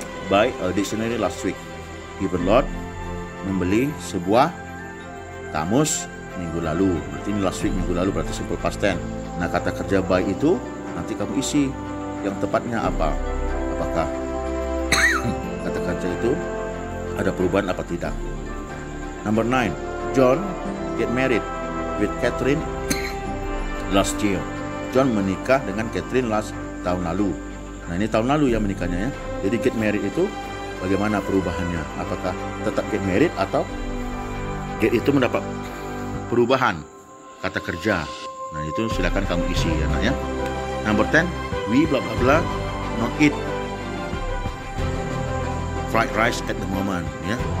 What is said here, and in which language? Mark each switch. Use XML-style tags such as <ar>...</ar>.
<en>Buy a dictionary last week. Given Lord</en> <id>membeli sebuah kamus minggu lalu. Berarti ini last week minggu lalu, berarti simple past tense. Nah, kata kerja by itu nanti kamu isi yang tepatnya apa. Apakah kata kerja itu ada perubahan apa tidak.</id> <en>Number 9, John get married with Catherine last year.</en> <id>John menikah dengan Catherine tahun lalu. Nah, ini tahun lalu ya menikahnya ya. Jadi get married itu bagaimana perubahannya? Apakah tetap get married atau get itu mendapat perubahan kata kerja? Nah, itu silakan kamu isi ya nak ya.</id> <en>Number 10, we blah blah blah not eat fried rice at the moment</en> <id>ya.</id>